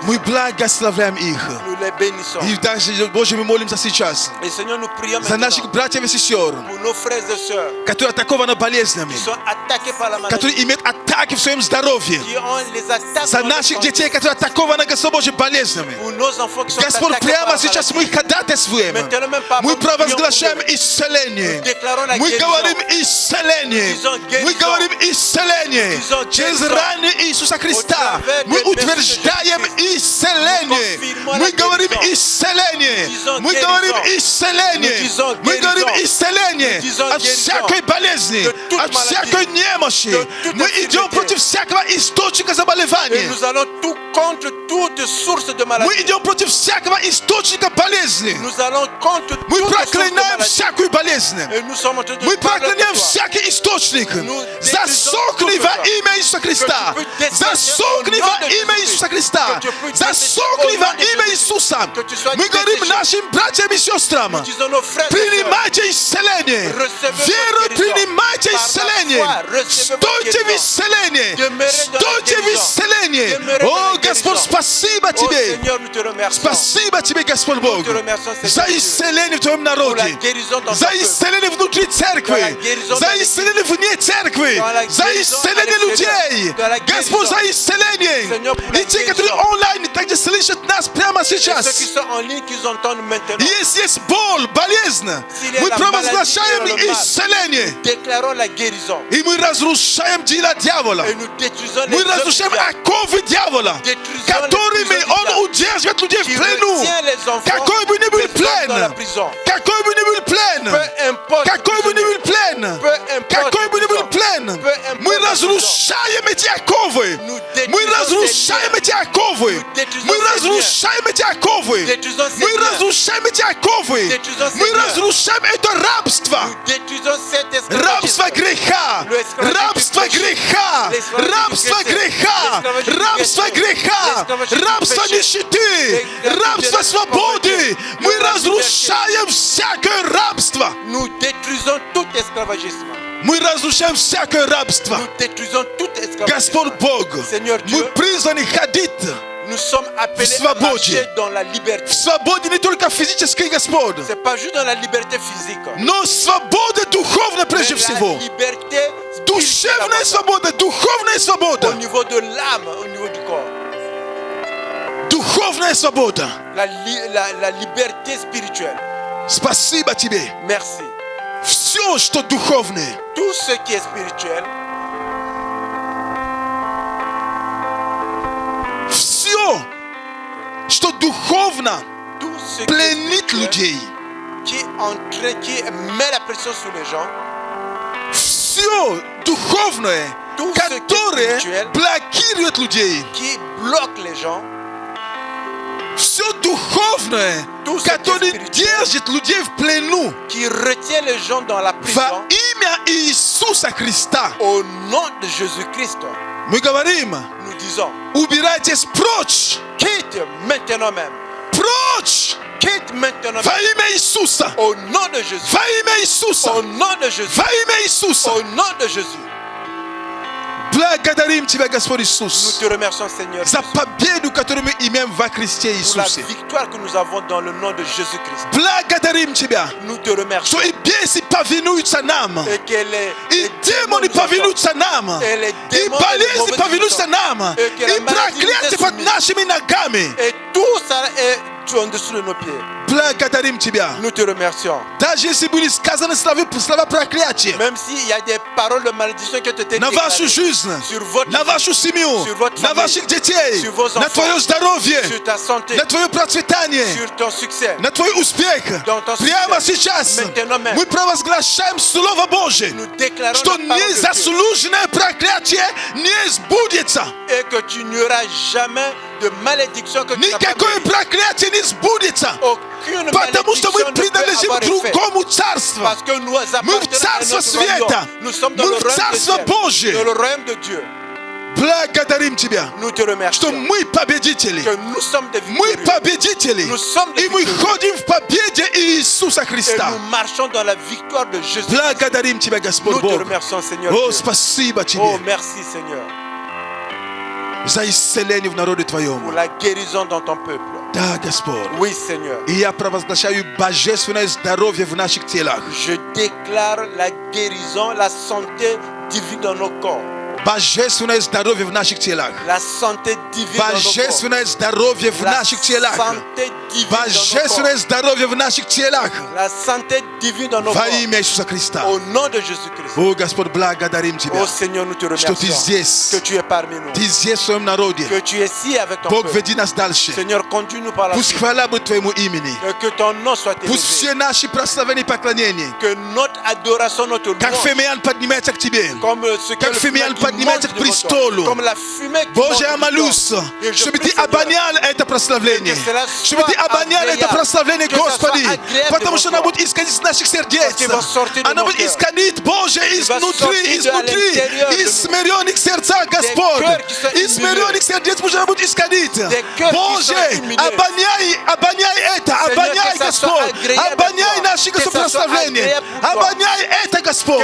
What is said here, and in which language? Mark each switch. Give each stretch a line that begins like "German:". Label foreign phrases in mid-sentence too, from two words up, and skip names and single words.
Russian: Мы благословляем их.
French: Nous les bénissons.
Russian: И также, Боже, мы молимся сейчас
French: Et Seigneur, nous prions
Russian: за наших
French: maintenant
Russian: братьев и сестер,
French: pour nos frères et sœurs
Russian: которые атакованы болезнями,
French: qui sont attaqués par la maladie,
Russian: которые имеют атаки в своем здоровье,
French: qui ont les attaques
Russian: за
French: dans leur
Russian: наших
French: santé,
Russian: детей, которые атакованы, Господь Боже, болезнями.
French: pour nos enfants qui sont
Russian: Господь,
French: attaqués par
Russian: прямо
French: la
Russian: сейчас мы
French: maladie.
Russian: ходатайствуем.
French: Maintenant, même pas
Russian: Мы
French: avant, nous prions
Russian: провозглашаем
French: pour eux.
Russian: исцеление.
French: Nous déclarons la
Russian: Мы
French: guérison.
Russian: говорим исцеление.
French: Disons guérison.
Russian: Мы говорим исцеление.
French: Disons
Russian: Через
French: guérison.
Russian: раны Иисуса Христа
French: Au travers
Russian: мы
French: des blessures de
Russian: утверждаем
French: Jésus-Christ.
Russian: исцеление.
French: Nous confirmons
Russian: Мы
French: la
Russian: говорим
French: guérison.
Russian: исцеление.
French: Disons
Russian: Мы
French: guérison.
Russian: говорим исцеление.
French: Nous disons
Russian: Мы говорим
French: guérison.
Russian: исцеление
French: Nous disons
Russian: от
French: guérison.
Russian: всякой болезни,
French: De toute
Russian: от
French: maladie.
Russian: всякой немощи.
French: De toute
Russian: Мы идем
French: infirmité.
Russian: против всякого источника
French: Et
Russian: заболевания.
French: nous allons tout contre toute source de
Russian: Мы
French: maladie.
Russian: идем против всякого источника болезни.
French: Nous allons contre
Russian: Мы
French: toute source de
Russian: проклинаем
French: maladie.
Russian: всякую болезнь.
French: Et nous sommes en train de
Russian: Мы
French: parler de
Russian: проклинаем
French: toi.
Russian: всякий источник.
French: Nous
Russian: Засохни
French: détruisons
Russian: во
French: tout
Russian: имя Иисуса Христа.
French: Que tu peux descendre
Russian: Засохни
French: au nom
Russian: во
French: de
Russian: имя
French: Jésus.
Russian: Иисуса Христа.
French: Que tu peux
Russian: Засохни
French: descendre
Russian: во
French: au nom de
Russian: имя
French: Jésus.
Russian: Иисуса.
French: Que tu sois
Russian: Мы говорим
French: desséché.
Russian: нашим братьям и сестрам.
French: Nous disons nos frères et sœurs,
Russian: Принимайте исцеление.
French: Recevez
Russian: Верой
French: votre guérison.
Russian: принимайте
French: Par la
Russian: исцеление.
French: foi, recevez votre
Russian: Стойте в
French: guérison.
Russian: исцелении.
French: Demeurez dans la
Russian: Стойте в
French: guérison.
Russian: исцелении.
French: Demeurez dans
Russian: О,
French: la
Russian: Господь,
French: guérison.
Russian: спасибо
French: Oh
Russian: Тебе.
French: Seigneur, nous te remercions.
Russian: Спасибо Тебе, Господь Бог,
French: te remercions, Seigneur
Russian: за
French: Dieu,
Russian: исцеление в Твоем
French: pour la
Russian: народе,
French: guérison dans
Russian: за
French: ton peuple.
Russian: исцеление внутри церкви,
French: Dans la guérison
Russian: за
French: dans
Russian: исцеление вне церкви,
French: Dans la
Russian: за
French: guérison
Russian: исцеление
French: à l'extérieur.
Russian: людей.
French: Dans la
Russian: Господь,
French: guérison.
Russian: за исцеление.
French: Seigneur, pour la
Russian: И те, которые
French: guérison.
Russian: онлайн также слышат нас прямо
French: Et ceux qui
Russian: сейчас.
French: sont en ligne, qu'ils entendent maintenant.
Russian: Если есть боль, болезнь,
French: S'il y a
Russian: мы
French: la
Russian: провозглашаем
French: maladie et le mal.
Russian: исцеление.
French: Déclarons la guérison.
Russian: И мы разрушаем дела дьявола.
French: Et nous détruisons les
Russian: Мы
French: œuvres
Russian: разрушаем
French: du diable.
Russian: оковы дьявола,
French: Détruisons
Russian: которыми
French: les prisons du
Russian: он
French: diable.
Russian: удерживает людей
French: Qui
Russian: в плену.
French: retient les enfants,
Russian: Какой бы ни был
French: les femmes dans la
Russian: плен,
French: prison.
Russian: какой бы ни был плен,
French: Peu importe.
Russian: какой бы ни был плен,
French: Peu importe
Russian: какой бы ни был
French: prison.
Russian: плен,
French: Peu importe
Russian: мы
French: la
Russian: разрушаем эти оковы.
French: Nous
Russian: Мы
French: détruisons
Russian: разрушаем
French: ces
Russian: эти оковы.
French: Nous détruisons
Russian: Мы
French: ces
Russian: разрушаем эти оковы.
French: Détruisons ces
Russian: Мы
French: liens.
Russian: разрушаем эти оковы.
French: Détruisons ces
Russian: Мы
French: liens.
Russian: разрушаем это рабство.
French: Nous détruisons cet
Russian: Рабство
French: esclavagisme.
Russian: греха,
French: L'esclavagisme
Russian: рабство
French: du péché.
Russian: греха,
French: L'esclavagisme
Russian: рабство
French: du péché.
Russian: греха,
French: L'esclavagisme du
Russian: рабство
French: péché.
Russian: греха,
French: L'esclavagisme du
Russian: рабство
French: péché.
Russian: нищеты,
French: L'esclavagisme
Russian: рабство
French: de la
Russian: свободы.
French: pauvreté.
Russian: Мы
French: De la
Russian: разрушаем всякое рабство.
French: Nous détruisons tout esclavagisme.
Russian: Мы разрушаем всякое рабство.
French: Nous détruisons tout esclavagisme.
Russian: Господь Бог,
French: Seigneur
Russian: мы
French: Dieu,
Russian: призваны ходить
French: nous sommes appelés
Russian: в
French: à
Russian: свободе.
French: marcher dans la
Russian: в
French: liberté.
Russian: свободе не только физической, Господь,
French: C'est pas juste dans la liberté physique,
Russian: но свобода духовная прежде
French: mais
Russian: всего.
French: la liberté
Russian: Душевная
French: spirituelle
Russian: свобода, духовная
French: au
Russian: свобода,
French: niveau de l'âme, au niveau du corps.
Russian: духовная свобода.
French: La liberté spirituelle.
Russian: Спасибо Тебе.
French: Merci.
Russian: Все, что духовное,
French: Tout ce qui est spirituel,
Russian: все, что духовно,
French: tout ce qui est
Russian: пленит
French: spirituel,
Russian: людей,
French: qui met la pression sur les gens,
Russian: все, Все духовное,
French: Tout ce qui est
Russian: которое
French: spirituel,
Russian: блокирует людей.
French: qui bloque les gens,
Russian: Все духовное,
French: Tout ce qui est
Russian: которое
French: spirituel.
Russian: держит людей в плену.
French: qui retient les gens dans la
Russian: Во
French: prison,
Russian: имя Иисуса Христа
French: au nom de Jésus-Christ,
Russian: мы говорим,
French: nous disons,
Russian: убирайтесь прочь,
French: quitte maintenant même,
Russian: прочь,
French: quitte maintenant
Russian: во
French: même,
Russian: имя Иисуса,
French: au nom de Jésus,
Russian: во имя Иисуса,
French: au nom de Jésus,
Russian: во имя Иисуса.
French: au nom de Jésus.
Russian: Благодарим Тебя, Господь
French: Nous
Russian: Иисус,
French: te remercions, Seigneur,
Russian: за
French: Jésus,
Russian: победу, которую мы имеем во Христе
French: pour la
Russian: Иисусе.
French: victoire que nous avons dans le nom de Jésus-Christ.
Russian: Благодарим Тебя,
French: Nous te remercions
Russian: что и бесы повинуются нам,
French: et que
Russian: и демоны повинутся нам,
French: et les
Russian: и
French: démons et les
Russian: болезни
French: mauvais
Russian: повинутся нам,
French: et que la
Russian: и
French: maladie
Russian: проклятие
French: nous est
Russian: под
French: soumise.
Russian: нашими ногами.
French: et tout ça est en dessous de nos pieds.
Russian: Благодарим Тебя.
French: Nous te remercions.
Russian: Даже если были сказаны слова проклятия
French: Même s'il y a des paroles de malédiction qui ont été
Russian: на вашу
French: déclarées
Russian: жизнь,
French: sur votre
Russian: на
French: vie,
Russian: вашу семью,
French: sur votre
Russian: на
French: famille,
Russian: ваших детей,
French: sur vos
Russian: на
French: enfants,
Russian: твое здоровье,
French: sur ta santé,
Russian: на твое процветание,
French: sur ton succès,
Russian: на твой успех.
French: dans ton
Russian: Прямо
French: succès.
Russian: сейчас
French: Maintenant même.
Russian: мы провозглашаем Слово Божие,
French: Nous déclarons
Russian: что
French: la parole de Dieu
Russian: незаслуженное проклятие не сбудется.
French: et que tu n'auras jamais de malédiction que tu n'as pas
Russian: Никакое
French: mérité.
Russian: проклятие не сбудется,
French: Aucune
Russian: потому что
French: malédiction
Russian: мы
French: ne peut
Russian: принадлежим
French: avoir effet.
Russian: другому царству.
French: Parce que nous
Russian: Мы в
French: appartenons à
Russian: царство
French: notre
Russian: света,
French: royaume. Nous sommes dans
Russian: мы
French: le
Russian: в
French: royaume de
Russian: царство
French: ciel,
Russian: Божие.
French: dans le royaume de Dieu.
Russian: Благодарим Тебя,
French: Nous te
Russian: что
French: remercions
Russian: мы победители.
French: que nous sommes des
Russian: Мы
French: victorieux
Russian: победители,
French: Nous sommes des
Russian: и мы
French: victorieux.
Russian: ходим в победе Иисуса
French: et
Russian: Христа.
French: nous marchons dans la victoire de Jésus.
Russian: Благодарим Тебя, Господь
French: Nous te
Russian: Бог.
French: remercions, Seigneur
Russian: О,
French: Dieu.
Russian: спасибо
French: Oh,
Russian: Тебе
French: merci, Seigneur,
Russian: за исцеление в народе
French: pour
Russian: Твоем.
French: la guérison dans ton peuple.
Russian: Да, Господь.
French: Oui, Seigneur.
Russian: И я провозглашаю божественное здоровье в наших телах.
French: Je déclare la guérison, la santé divine dans nos corps.
Russian: Божественное здоровье в наших телах.
French: La santé divine dans nos corps.
Russian: Божественное здоровье в
French: La
Russian: наших телах.
French: santé divine dans nos
Russian: Божественное
French: corps.
Russian: здоровье в наших телах.
French: La santé divine dans nos
Russian: Во
French: corps.
Russian: имя Иисуса Христа.
French: Au nom de Jésus-Christ.
Russian: О, Господь, благодарим
French: Oh
Russian: Тебя,
French: Seigneur, nous te
Russian: что Ты
French: remercions
Russian: здесь.
French: que tu es parmi nous.
Russian: Ты здесь в своем народе.
French: Que tu es ici avec ton
Russian: Бог,
French: peuple.
Russian: веди нас дальше.
French: Seigneur, conduis-nous par la
Russian: Пусть
French: suite.
Russian: хвала будет Твоему имени.
French: Que ton nom soit
Russian: Пусть
French: élevé.
Russian: все наши прославления и поклонения,
French: Que notre adoration, notre
Russian: как
French: louange,
Russian: фимиан поднимается к Тебе,
French: comme ce que
Russian: как
French: le
Russian: фимиан
French: fumée qui
Russian: поднимается
French: monte
Russian: к
French: devant toi,
Russian: престолу.
French: comme la fumée qui
Russian: Боже, я
French: monte devant
Russian: молюсь,
French: toi. Et je
Russian: чтобы
French: prie,
Russian: Ты
French: Seigneur,
Russian: обонял это прославление,
French: que cela
Russian: чтобы Ты
French: soit
Russian: обонял это
French: agréable,
Russian: прославление,
French: que ça soit
Russian: Господи,
French: agréable
Russian: потому
French: devant
Russian: что оно
French: toi.
Russian: будет исходить из наших сердец,
French: Parce qu'il va sortir de
Russian: оно
French: nos
Russian: будет
French: cœurs.
Russian: исходить, Боже,
French: va sortir de l'intérieur de
Russian: из
French: nous.
Russian: смиренных сердца, Господь,
French: cœurs qui sont
Russian: из
French: humiliés.
Russian: смиренных сердец, Боже, оно будет исходить.
French: Des cœurs qui
Russian: Боже,
French: sont humiliés.
Russian: обоняй это, обоняй,
French: que ça soit
Russian: Господь,
French: agréable
Russian: обоняй
French: pour toi.
Russian: наши,
French: Que ça
Russian: Господь,
French: soit
Russian: прославления,
French: agréable pour toi.
Russian: обоняй это, Господь,